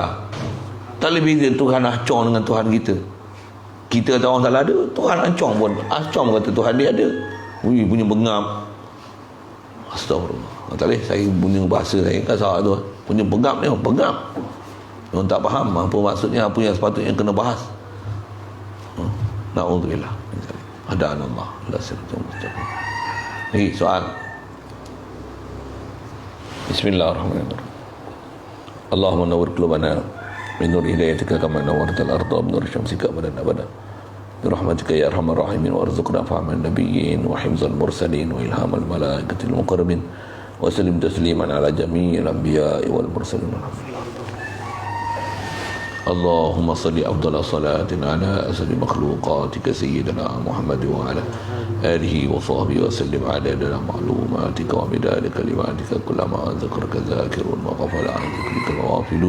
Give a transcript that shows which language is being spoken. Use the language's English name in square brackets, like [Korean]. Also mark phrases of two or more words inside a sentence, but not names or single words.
[Malay] Tak boleh beza Tuhan acong dengan Tuhan kita. Kita kata orang Ta'ala ada, Tuhan acong pun. Acong kata Tuhan dia ada. Punya bengap. Astagfirullah. Tak boleh, saya punya bahasa saya kan salah tu. Punya bengap ni, bengap. Orang tak faham apa maksudnya, apa yang sepatutnya kena bahas. Na'udzubillah. [Arabic] هدانا الله إلى الصراط المستقيم. [Malay] Ni soal. [Arabic] بسم الله الرحمن الرحيم. اللهم نور قلوبنا من نور هدايتك كما نورت الأرض من نور شمسك أبدا أبدا. برحمتك يا أرحم الراحمين وارزقنا فهم النبيين وحفظ المرسلين وإلهام الملائكة المقربين وسلم تسليما على جميع الأنبياء والمرسلين. اللهم صل أفضل صلاة على أسد مخلوقاتك سيدنا محمد وعلى آله وصحبه وسلم عدد معلوماتك ومداد كلماتك كلما ذكرك ذاكر وغفل عن ذكرك الغافلون.